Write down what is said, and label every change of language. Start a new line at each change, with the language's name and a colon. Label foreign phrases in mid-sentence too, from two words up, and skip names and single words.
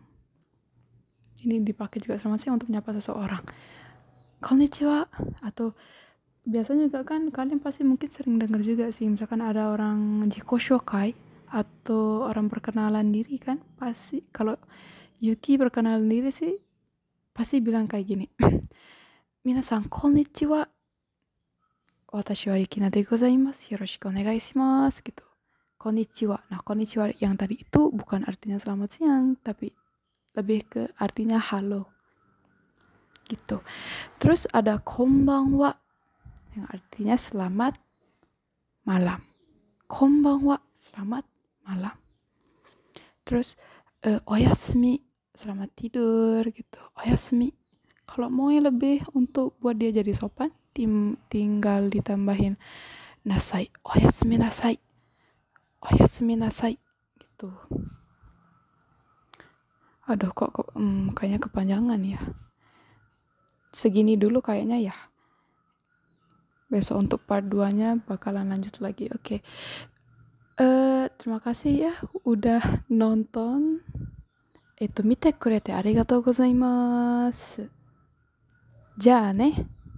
Indonesian: Ini dipakai juga selamat siang untuk menyapa seseorang. Konnichiwa. Atau biasanya juga kan kalian pasti mungkin sering dengar juga sih, misalkan ada orang
Japanese: 自己紹介
Indonesian: atau orang perkenalan diri kan, pasti kalau Yuki perkenalan diri sih pasti bilang kayak gini.
Japanese: 皆さんこんにちは。私はユキナでございます. よろしくお願いします gitu. こんにちは.
Indonesian: Nah, konnichiwa yang tadi itu bukan artinya selamat siang, tapi lebih ke artinya halo. Gitu. Terus ada konbanwa yang artinya selamat malam. Konbanwa, selamat malam. Terus oyasumi, selamat tidur gitu. Oyasumi. Kalau mau yang lebih untuk buat dia jadi sopan, tinggal ditambahin nasai.
Japanese: おやすみなさい. おやすみなさい gitu.
Indonesian: Aduh kok kayaknya kepanjangan ya. Segini dulu kayaknya ya. Besok untuk part 2-nya bakalan lanjut lagi. Oke. Terima kasih ya udah nonton.
Japanese: 見てくれてありがとうございます. じゃね.